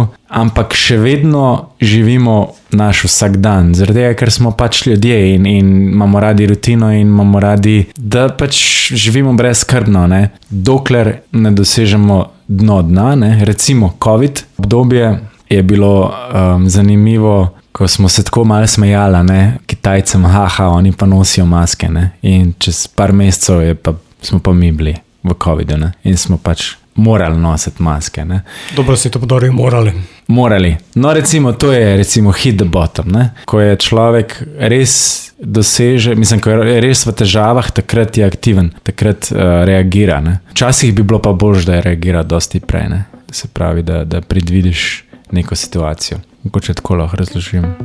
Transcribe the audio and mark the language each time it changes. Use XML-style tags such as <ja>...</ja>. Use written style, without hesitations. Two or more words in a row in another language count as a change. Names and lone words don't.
<sl>ampak še vedno živimo naš vsak dan, zaradi tega, ker smo pač ljudje in imamo radi rutino in imamo radi, da pač živimo brezskrbno, ne, dokler ne dosežemo dna, ne, recimo COVID obdobje je bilo zanimivo, ko smo se tako malo smejali, ne, Kitajcem, oni pa nosijo maske, ne, in čez par mesecev smo pa mi bili v COVID-u, ne, in smo pač morali nositi maske, ne. Dobro si to podaril, morali. No, recimo, to je</sl> <en>hit the bottom,</en> <sl>ne, ko je človek res doseže, mislim, ko je res v težavah, takrat je aktiven, takrat reagira, ne. Včasih bi bilo pa boljše, da je reagira dosti prej, ne, se pravi, da predvidiš neko situacijo. Mogoče tako lahko razložim.</sl>